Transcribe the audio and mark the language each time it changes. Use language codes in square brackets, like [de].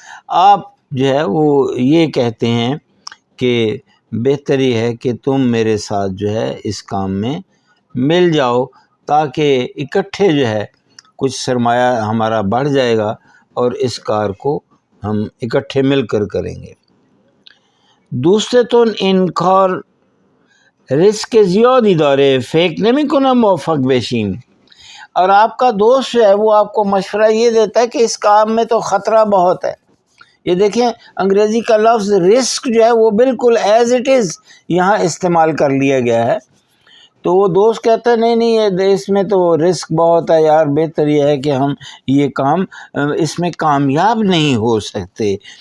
[ur] آپ جو ہے وہ یہ کہتے ہیں کہ بہتری ہے کہ تم میرے ساتھ جو ہے اس کام میں مل جاؤ تاکہ اکٹھے جو ہے کچھ سرمایہ ہمارا بڑھ جائے گا اور اس کار کو ہم اکٹھے مل کر کریں گے. [fa] دوستتون این کار ریسک زیادی داره فکر نمی‌کنم موفق بشیم. [ur] اور آپ کا دوست جو ہے وہ آپ کو مشورہ یہ دیتا ہے کہ اس کام میں تو خطرہ بہت ہے. یہ دیکھیں انگریزی کا لفظ رسک جو ہے وہ بالکل [en] as it is [ur] یہاں استعمال کر لیا گیا ہے. تو وہ دوست کہتا ہے نہیں اس میں تو رسک بہت ہے یار، بہتر یہ ہے کہ ہم یہ کام اس میں کامیاب نہیں ہو سکتے.